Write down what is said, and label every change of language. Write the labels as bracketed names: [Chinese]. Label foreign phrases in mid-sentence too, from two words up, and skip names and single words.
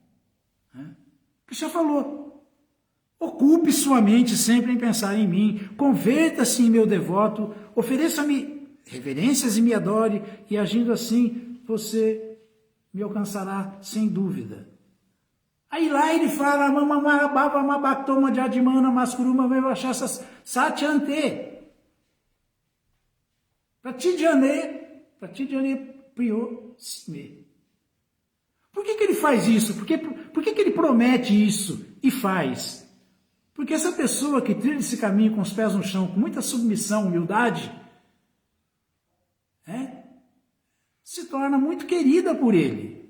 [Portuguese] Krishna falou, ocupe sua mente sempre em pensar em mim, converta-se em meu devoto, ofereça-me reverências e me adore, e agindo assim, você me alcançará sem dúvida. Aí lá ele fala, [Sanskrit] Pratidjane priyo sime. [Portuguese] Por que ele faz isso? Por que ele promete isso e faz? Porque essa pessoa que trilha esse caminho com os pés no chão, com muita submissão, humildade, se torna muito querida por ele.